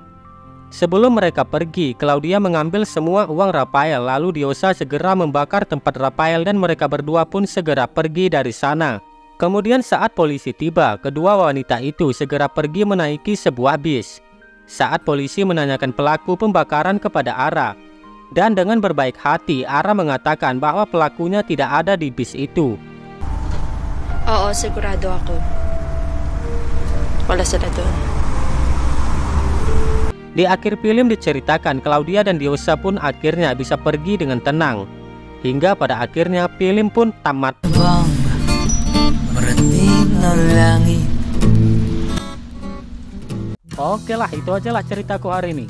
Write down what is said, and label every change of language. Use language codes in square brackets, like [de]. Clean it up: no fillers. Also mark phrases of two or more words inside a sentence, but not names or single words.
[id] Sebelum mereka pergi, Claudia mengambil semua uang Rafael, lalu Diosa segera membakar tempat Rafael dan mereka berdua pun segera pergi dari sana. Kemudian saat polisi tiba, kedua wanita itu segera pergi menaiki sebuah bis. Saat polisi menanyakan pelaku pembakaran kepada Ara, dan dengan berbaik hati Ara mengatakan bahwa pelakunya tidak ada di bis itu. [tl] Oo, sigurado ako. Wala sila doon. [id] Di akhir film diceritakan Claudia dan Diosa pun akhirnya bisa pergi dengan tenang. Hingga pada akhirnya film pun tamat. Oke lah, itu aja lah ceritaku hari ini.